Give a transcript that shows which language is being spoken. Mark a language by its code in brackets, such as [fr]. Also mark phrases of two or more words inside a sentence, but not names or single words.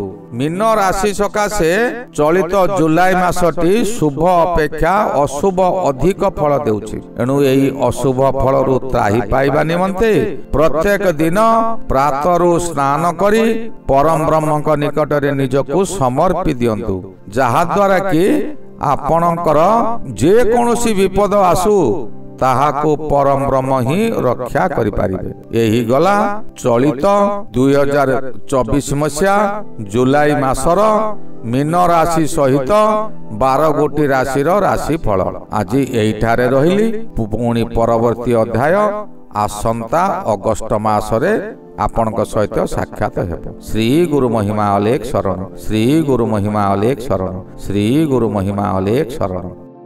[or] ମୀନ ରାଶି ସକାଶେ ଚଳିତ ଜୁଲାଇ ମାସଟି ଶୁଭ ଅପେକ୍ଷା ଅଶୁଭ ଅଧିକ ଫଳ ଦେଉଛି। ଏଣୁ ଏହି ଅଶୁଭ ଫଳରୁ ତ୍ରାହି ପାଇବା ନିମନ୍ତେ ପ୍ରତ୍ୟେକ ଦିନ ପ୍ରାତରୁ ସ୍ନାନ କରି ପରମ ବ୍ରହ୍ମଙ୍କ ନିକଟ ରେ ନିଜକୁ ସମର୍ପି ଦିଅନ୍ତୁ। ଯାହା ଦ୍ୱାରା କି ଆପଣଙ୍କର ଯେ କୌଣସି ବିପଦ ଆସୁ ତାହାକୁ ପରମ ବ୍ରହ୍ମ ହିଁ ରକ୍ଷା କରି ପାରିବେ। ଏହି ଗଲା ଚଳିତ 2024 ମସିହା ଜୁଲାଇ ମାସର ମୀନ ରାଶି ସହିତ 12 ଗୋଟି ରାଶି ରାଶି ଫଳ ଆଜି ଏଠାରେ ରହିଲି। ପୁଣି ପରବର୍ତ୍ତୀ ଅଧ୍ୟାୟ ଆସନ୍ତା ଅଗଷ୍ଟ ମାସରେ ଆପଣଙ୍କ ସହିତ ସାକ୍ଷାତ ହେବୋ। ଶ୍ରୀ ଗୁରୁ ମହିମା ଅଲେଖ ଶରଣ। ଶ୍ରୀ ଗୁରୁ ମହିମା ଅଲେଖ ଶରଣ। ଶ୍ରୀ ଗୁରୁ ମହିମା ଅଲେଖ ଶରଣ।